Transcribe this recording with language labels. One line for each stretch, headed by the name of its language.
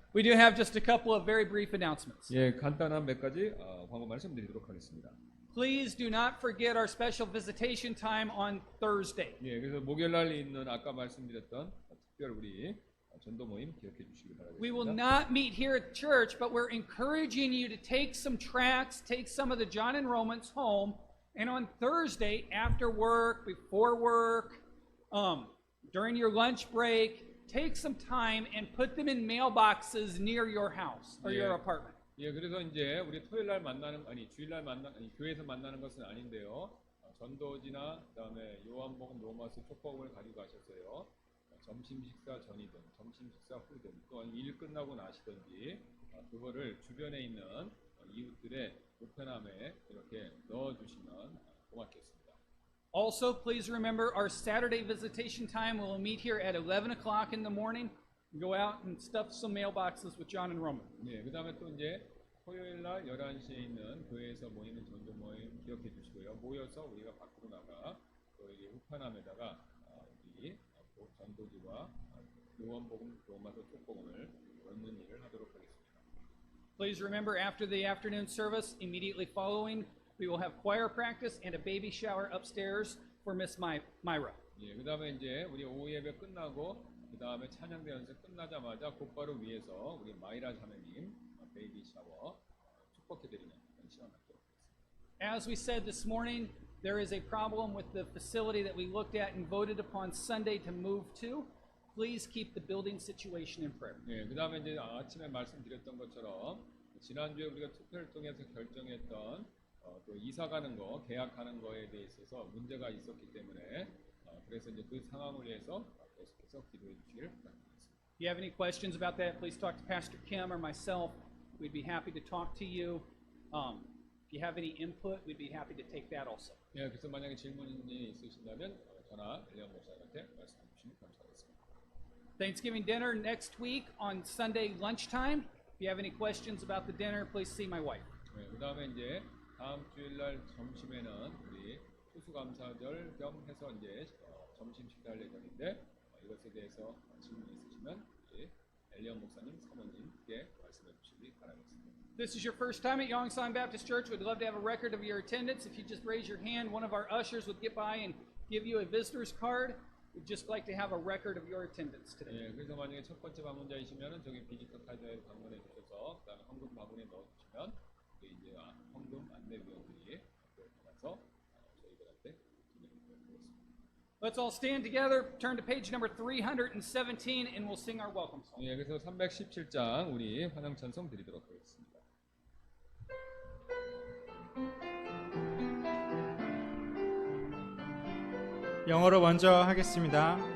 English: We do have just a couple of very brief announcements.
Korean: 예, 간단한 몇 가지 광고 말씀드리도록 하겠습니다.
English: Please do not forget our special visitation time on Thursday.
Korean: 예, 그래서 목요일 날 있는 아까 말씀드렸던 특별 우리 전도 모임 기억해 주시기
English: We will
Korean: 바라겠습니다.
English: not meet here at church, but we're encouraging you to take some tracts, take some of the John and Romans home, and on Thursday after work, before work, during your lunch break, take some time and put them in mailboxes near your house or your Yeah. apartment.
Korean: 예, 그래서 이제 우리 토요일 날 주일 날 교회에서 만나는 것은 아닌데요. 전도지나 그다음에 요한복음 로마서 촉법을 가지고 가셨어요. 점심 식사 전이든 점심 식사 후든 또는 일 끝나고 나시든지 그거를 주변에 있는 이웃들의 우편함에 이렇게 넣어주시면 고맙겠습니다.
English: Also, please remember our Saturday visitation time. We'll meet here at 11 o'clock in the morning. Go out and stuff some mailboxes with John and Roman.
Korean: 네, 그 다음에 또 이제 토요일 날 11시에 있는 교회에서 모이는 전도 모임 기억해 주시고요. 모여서 우리가 밖으로 나가 또 이 우편함에다가 우리 전도지와 요한복음 로마서 촉복음을 넣는 일을 하도록 하겠습니다.
English: Please remember after the afternoon service, immediately following, we will have choir practice and a baby shower upstairs for Miss Myra.
Korean: 예, 그 다음에 이제 우리 오후 예배 끝나고 그 다음에 찬양대 연습 끝나자마자 곧바로 위에서 우리 마이라 자매님 베이비 샤워 축복해드리는 그런 시간 갖도록 하겠습니다.
English: As we said this morning, there is a problem with the facility that we looked at and voted upon Sunday to move to. Please keep the building situation in prayer.
Korean: 예, 그 다음에 이제 아침에 말씀드렸던 것처럼 지난주에 우리가 투표를 통해서 결정했던 또 이사 가는 거, 계약하는 거에 대해 있어서 문제가 있었기 때문에 그래서 이제 그 상황을 위해서 계속해서 기도해 주시길 부탁드리겠습니다.
English: If you have any questions about that, please talk to Pastor Kim or myself. We'd be happy to talk to you. If you have any input, we'd be happy to take that also.
Korean: 예, 그래서 만약에 질문이 있으신다면 전화 엘리언 목사님한테 말씀해 주시면 감사하겠습니다.
English: Thanksgiving dinner next week on Sunday lunchtime. If you have any questions about the dinner, please see my wife.
Korean: 네, 그다음에 이제 다음 주일날 점심에는 우리 추수감사절 겸 해서 이제 점심 식사할 예정인데 이것에 대해서 질문이 있으시면 우리 엘리언 목사님, 사모님께 말씀해 주시기 바라겠습니다.
English: This is your first time at Yongsan Baptist Church. We'd love to have a record of your attendance. If you just raise your hand, one of our ushers would get by and give you a visitor's card. We'd just like to have a record of your attendance today.
Korean: 예, 그래서 만약에 첫 번째 방문자이시면은 저기 비지터 카드에 방문해 주셔서 그다음에 헌금 바구니에 넣어 주시면 이제 헌금 안내위원들이 가서 저희들한테 진행해 보겠습니다.
English: Let's all stand together, turn to page number 317, and we'll sing our welcome song.
Korean: 예, 그래서 317장 우리 환영 찬송 드리도록 하겠습니다. 영어로 먼저 하겠습니다.